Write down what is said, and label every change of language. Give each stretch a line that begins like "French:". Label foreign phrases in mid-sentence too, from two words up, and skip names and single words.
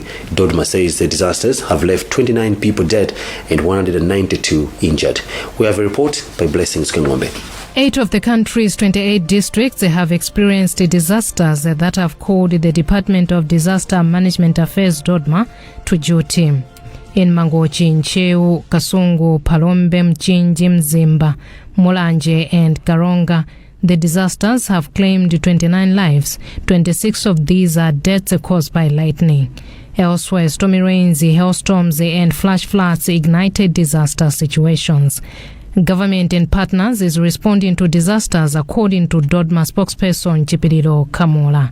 English: DODMA says the disasters have left 29 people dead and 192 injured. We have a report by Blessings Kangombe. 8 of the country's 28 districts have experienced disasters that have called the Department of Disaster Management Affairs, DODMA, to duty. In Mangochi, Ncheu, Kasungu, Palombe, Mchinji, Mzimba, Mulanje and Karonga, the disasters have claimed 29 lives. 26 of these are deaths caused by lightning. Elsewhere, stormy rains, hailstorms and flash floods ignited disaster situations. Government and partners is responding to disasters, according to DODMA spokesperson Chipiriro Kamola.